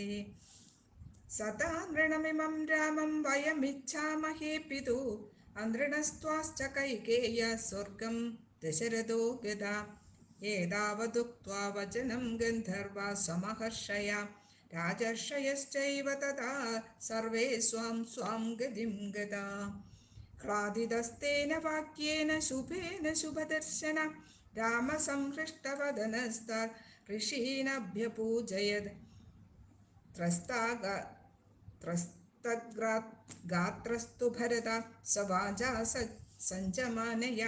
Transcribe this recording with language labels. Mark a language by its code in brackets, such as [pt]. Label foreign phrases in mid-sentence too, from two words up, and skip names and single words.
[sa] സദാ നൃണമിമം രാമം വയമിച്ഛാമഹേ പിതു. അനൃണസ്ത്വാശ്ച കൈകേയ സ്വർഗം ദശരഥോ ഗതാ. ഏതാവതുക്ത്വാ വചനം ഗന്ധർവാ സമഹർഷയാ. രാജർഷയശ്ചൈവ തഥാ സർവേ സ്വാം സ്വാം ഗതിം ഗതാ. ह्लादितस्तेन वाक्येन शुभेन शुभदर्शन रामसंहृष्टवदनस्तात् ऋषीनभ्यपूजयत्. त्रस्तगात्रस्तु भरत स वाचा सञ्जमानया.